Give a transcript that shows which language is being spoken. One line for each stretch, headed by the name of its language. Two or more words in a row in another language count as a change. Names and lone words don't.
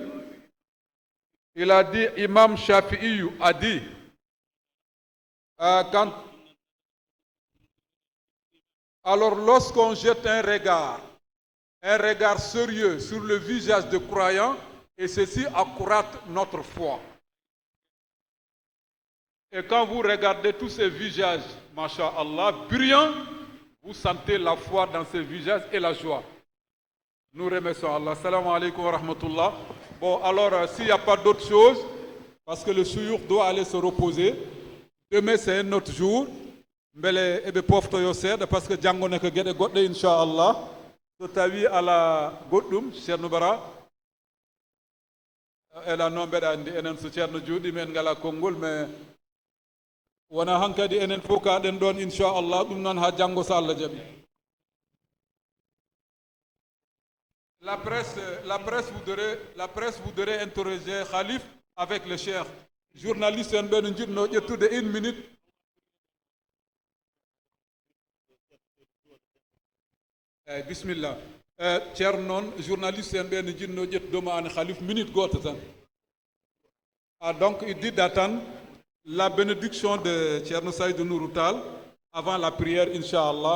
French: Il a dit, Imam Shafi'i a dit, alors lorsqu'on jette un regard sérieux sur le visage de croyants, et ceci accroît notre foi. Et quand vous regardez tous ces visages, masha'Allah, brillants, vous sentez la foi dans ces visages et la joie. Nous remercions Allah.
Arabic: Salam alaikum wa rahmatullah.
French: Bon, alors, s'il n'y a pas d'autre chose, parce que le souyour doit aller se reposer, demain c'est un autre jour.
Fula: Mbele ebe pofto yo seeɗa
French: par ce que
Fula: janngo ko geɗe goɗɗe inchallah so tawi ala goɗɗum ceerno bara ela noon mbeɗa anndi enen so ceerno juuɗi men ngala konngol mais wona hankadi enen fof kaɗen ɗon inchallah ɗum noon ha janngo so Allah jaɓi.
French: La presse voudrait interroger Khalif avec le cheikh.
Fula: Journaliste en ɓe no jiɗno ƴettude 1 minute.
Arabic: bismillah.
Fula: Thierno, journaliste, ben jinno jet doma an khalif minute goto tan.
French: Donc il dit d'attendre la bénédiction de Thierno Saïd Nourou Tall avant la prière, Inch'Allah.